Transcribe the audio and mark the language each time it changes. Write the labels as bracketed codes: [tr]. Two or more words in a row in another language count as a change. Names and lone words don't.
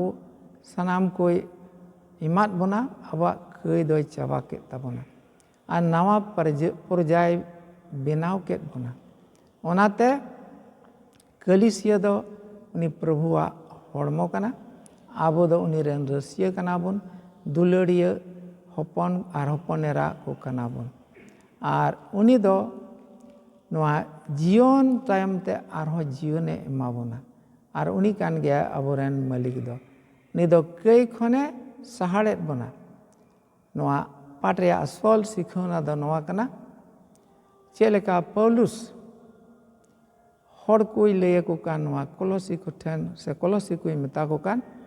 [sat] सनाम कोई इमाद बोना अबा कई दो चाबा के तबोना आर नावा परजाय बेनाव के बोना ओनाते कलिसिया दो उनी प्रभुआ हड़मो कना आबो दो उनी रेन रसिया कना बोन दुलड़िया हपन आर हपन एरा को कना बोन आर उनी दो नोआ जीवन तायम ते आरहो जीवने एमा बोना आर उनी कान गया अबोरेन मालिक दो नि दो कई खने सहाड़ेत बोना नोआ पाठ रे असल सिखौना दो नोआ कना चेलेका पौलुस हर कोई लय को कान नोआ कोलोसी को ठन से कोलोसी कोई मेता को कान